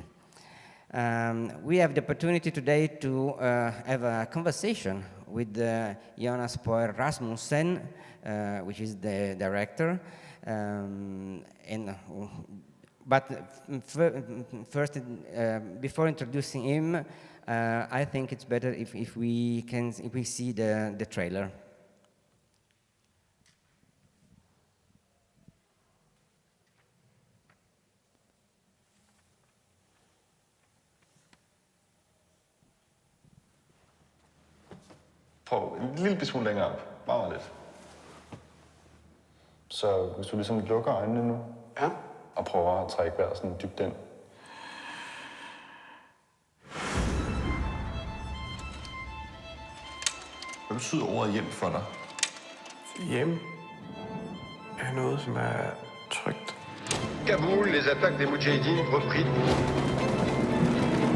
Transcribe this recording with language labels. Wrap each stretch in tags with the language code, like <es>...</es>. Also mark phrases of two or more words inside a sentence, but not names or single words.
<en>We have the opportunity today to have a conversation with Jonas Poher Rasmussen, which is the director. But first, before introducing him, I think it's better if we see the trailer.</en> <da>Prøv en lille smule længere op. Meget lidt. Så hvis du ligesom lukker øjnene nu, ja, og prøver at trække vejret sådan dybt ind. Hvad betyder ordet hjem for dig? Hjem er noget, som er trygt.</da> <fr>Kaboul, les attaques des Moudjahidines repris.</fr>